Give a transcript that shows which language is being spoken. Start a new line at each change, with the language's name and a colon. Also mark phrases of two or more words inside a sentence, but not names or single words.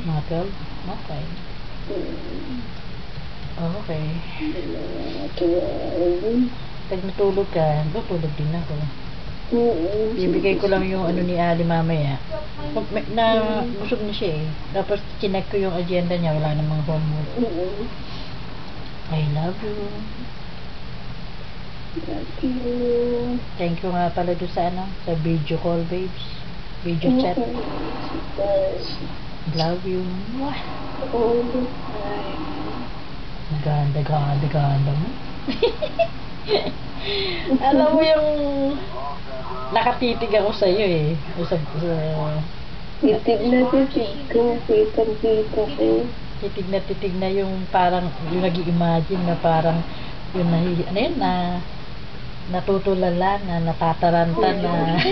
Filipino: Mga 12? Okay. Okay. Pag natulog ka, tutulog din ako. Ibigay ko lang yung ano ni Ali mamaya. Busog na siya eh. Tapos chinek ko yung agenda niya, wala namang homework.
English: I love you. Love you. Thank you
Filipino: nga pala doon sa sa
English: video call, babes. Video chat. Love you. All the time.
Filipino: Ganda mo. Alam mo yung nakatitig ako sa iyo eh. Titig na titig ko. Kitang-kita ko. Titig na yung parang yung nag-i-imagine na parang yung natutulala na natataranta na.